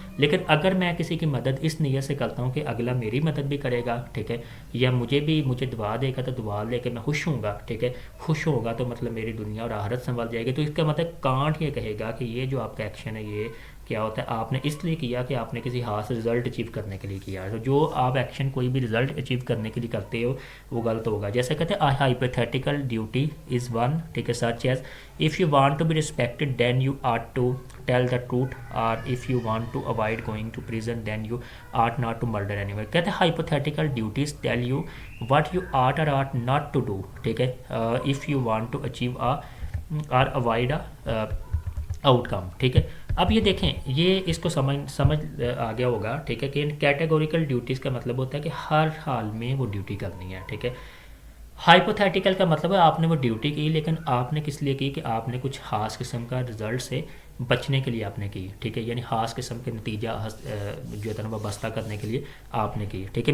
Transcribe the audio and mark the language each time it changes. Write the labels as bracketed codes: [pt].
[ur] لیکن اگر میں کسی کی مدد اس نیت سے کرتا ہوں کہ اگلا میری مدد بھی کرے گا, ٹھیک ہے, یا مجھے دعا دے گا تو دعا لے کے میں خوش ہوں گا, ٹھیک ہے, خوش ہوگا تو مطلب میری دنیا اور آخرت سنبھل جائے گی. تو اس کا مطلب کانٹ یہ کہے گا کہ یہ جو آپ کا ایکشن ہے یہ کیا ہوتا ہے, آپ نے اس لیے کیا کہ آپ نے کسی خاص رزلٹ اچیو کرنے کے لیے کیا. تو جو آپ ایکشن کوئی بھی رزلٹ اچیو کرنے کے لیے کرتے ہو وہ غلط ہوگا. جیسے کہتے ہیں [en] hypothetical duty is one, [ur] ٹھیک ہے, [en] Such as if you want to be respected then you ought to tell the truth, or if you want to avoid going to prison then you ought not to murder anyone. [ur] کہتے ہیں [en] hypothetical duties tell you what you ought or ought not to do, [ur] ٹھیک ہے, [en] if you want to achieve or avoid a outcome, ٹھیک ہے. [ur] اب یہ دیکھیں, یہ اس کو سمجھ آ گیا ہوگا, ٹھیک ہے, کہ کیٹیگوریکل ڈیوٹیز کا مطلب ہوتا ہے کہ ہر حال میں وہ ڈیوٹی کرنی ہے, ٹھیک ہے. ہائپوتھیٹیکل کا مطلب ہے آپ نے وہ ڈیوٹی کی لیکن آپ نے کس لیے کی کہ آپ نے کچھ خاص قسم کا رزلٹ سے بچنے کے لیے آپ نے کی, ٹھیک ہے, یعنی خاص قسم کے نتیجہ جو ہے نا وابستہ کرنے کے لیے آپ نے کی, ٹھیک ہے.